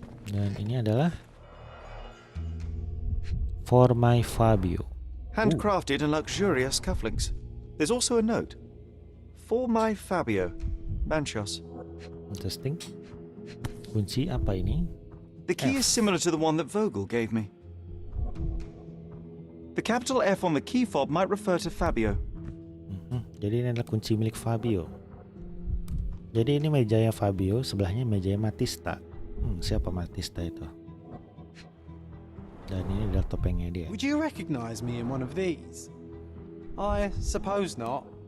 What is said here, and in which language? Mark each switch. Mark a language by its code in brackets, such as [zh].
[id] Dan ini adalah For My Fabio. [en] Handcrafted and luxurious cufflinks. There's also a note. For my Fabio, Manchios. [id] Interesting. Kunci apa ini? [en] The key is similar to the one that Vogel gave me. The capital F on the key fob might refer to Fabio. [id] Jadi ini adalah kunci milik Fabio. Jadi ini mejanya Fabio, sebelahnya mejanya Matista. Siapa Matista itu? Dan ini adalah topengnya dia. [en] Would you recognize me in one of these? I suppose not.